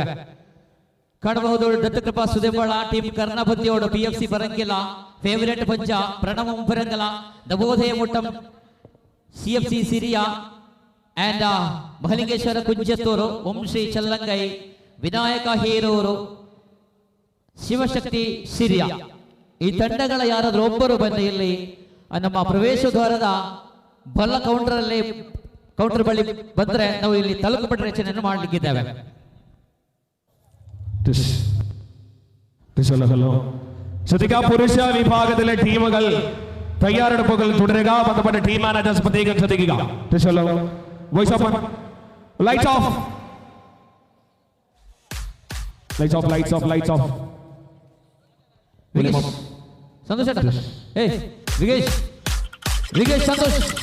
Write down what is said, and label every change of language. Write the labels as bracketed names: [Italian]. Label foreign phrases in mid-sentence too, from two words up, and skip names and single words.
[Kannada] ಕಾಣಬಹುದು ದತ್ತಕೃಪಾ ಸುದೇಬಾಳ ಟೀಮ್ ಕರ್ಣಬಂದಿಯೋಡು PFC ಬರಂಗಿಲ್ಲ ಫೇವರೇಟ್ ಪಂಚ ಪ್ರಣವ ಮುಂಪರಂಗಲ ನವೋದಯ ಮುಟ್ಟಂ CFC ಸಿರಿಯಾ ಅಂಡ್ ಮಹಲಿಂಗೇಶ್ವರ ಕುಂಜತ್ತೂರು ವಂಶಿ ಚಲ್ಲಂಗೈ ವಿನಾಯಕ ಹೀರೂರು ಶಿವಶಕ್ತಿ ಸಿರಿಯಾ. ಈ ತಂಡಗಳ ಯಾರಾದ್ರೂ ಒಬ್ಬರು ಬನ್ನಿ ಇಲ್ಲಿ ನಮ್ಮ ಪ್ರವೇಶ ದ್ವಾರದ ಬಲ್ಲ ಕೌಂಟರ್ ಬಳಿ ಬಂದ್ರೆ ನಾವು ಇಲ್ಲಿ ತಲುಕುಪಟ್ಟ ರಚನೆಯನ್ನು ಮಾಡಲಿಕ್ಕಿದ್ದೇವೆ. [Malayalam] ശ്രദ്ധിക്കുക, പുരുഷ വിഭാഗത്തിലെ ടീമുകൾ തയ്യാറെടുപ്പുകൾ തുടരുക. ബന്ധപ്പെട്ട [English] team managers [Malayalam] പ്രത്യേകം ശ്രദ്ധിക്കുക. [English] voice open. lights off. [Malayalam] സന്തോഷ് വികേഷ് സന്തോഷ്